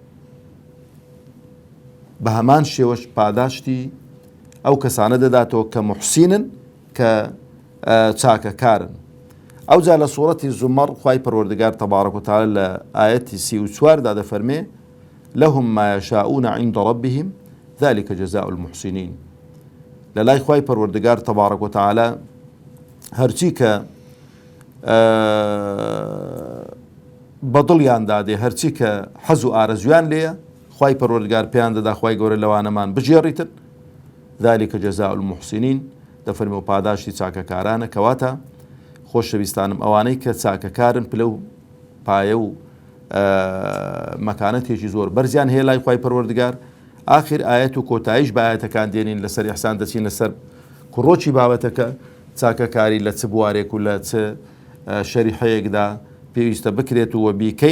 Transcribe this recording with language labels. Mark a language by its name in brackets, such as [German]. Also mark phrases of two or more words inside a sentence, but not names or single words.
[Central Kurdish] بە هەمان شێوەش پاداشتی ئەو کەسانە دەداتەوە کە محسینن، کە چاکەکارن. ئەوجا لە سوورەتی زومەر خوای پەروەردگار [Arabic] تەبارەک وتەعالە [Central Kurdish] لە ئایەتی 34 دا دەفەرمێ [Arabic] لەهم ما یەشاؤون عند ربهم ذلك جزاء المحسنين. [Central Kurdish] لەلای خوای پەروەردگار [Arabic] تەبارەک وتەعالە [Central Kurdish] هەرچی کە بەدڵیان دادێ، هەرچی کە حەز و ئارەزویان لێیە، خوای پەروەردگار پێیان دەدا خوای گەورە لەوانەمان بژێڕیتن. [Arabic] ذلك جزاء المحسنين [Central Kurdish] دەفەرمێ و پاداشتی چاکەکارانە. کەواتە خۆشەویستانم ئەوانەی کە چاکەکارن پلە و پایە و مەکانەتێکی زۆر بەرزیان هەیە لای خوای پەروەردگار. آخر ئاەت و کۆتاییش بە ئاەتەکان دێنین لەسەر ئیحسان دەچین لەسەر کوڕۆکی بابەتەکە چاکەکاری لە چ بوارێک و لە چ شەریحەیەکدا پێویستە بکرێت و بیکەین.